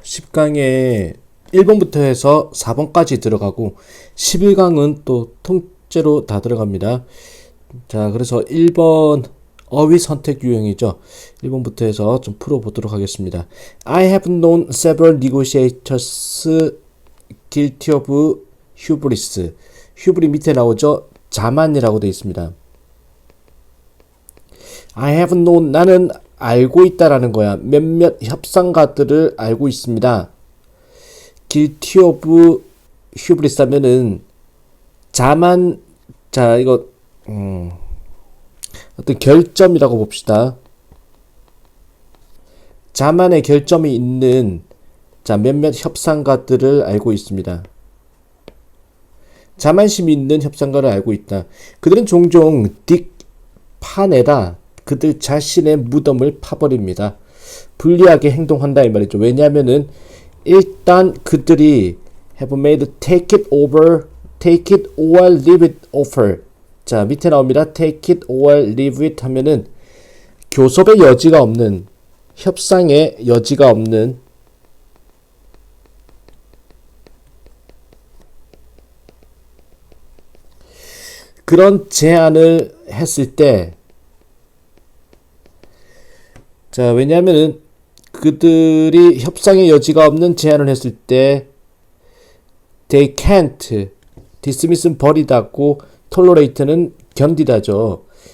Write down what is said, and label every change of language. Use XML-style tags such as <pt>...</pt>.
<ko>10강에 1번부터 해서 4번까지 들어가고 11강은 또 통째로 다 들어갑니다. 자, 그래서 1번 어휘 선택 유형이죠. 1번부터 해서 좀 풀어보도록 하겠습니다.</ko> <en>I have known several negotiators guilty of hubris.</en> <ko>hubris 밑에 나오죠. 자만이라고 되어 있습니다.</ko> <en>I have known,</en> <ko>나는 알고 있다라는 거야. 몇몇 협상가들을 알고 있습니다.</ko> <en>guilty of hubris</en> <ko>하면은 자만, 자 이거 어떤 결점이라고 봅시다. 자만의 결점이 있는 자 몇몇 협상가들을 알고 있습니다. 자만심이 있는 협상가를 알고 있다. 그들은 종종 파내다 그들 자신의 무덤을 파버립니다. 불리하게 행동한다 이 말이죠. 왜냐하면은 일단 그들이</ko> <en>have made take it over, take it or leave it offer.</en> <ko>자 밑에 나옵니다.</ko> <en>take it or leave it</en> <ko>하면은 교섭의 여지가 없는, 협상의 여지가 없는 그런 제안을 했을 때, 자 왜냐하면은 그들이 협상의 여지가 없는 제안을 했을 때</ko> <en>they can't,</en> <ko>dismiss는 버리다고, tolerate는 견디다죠.</ko>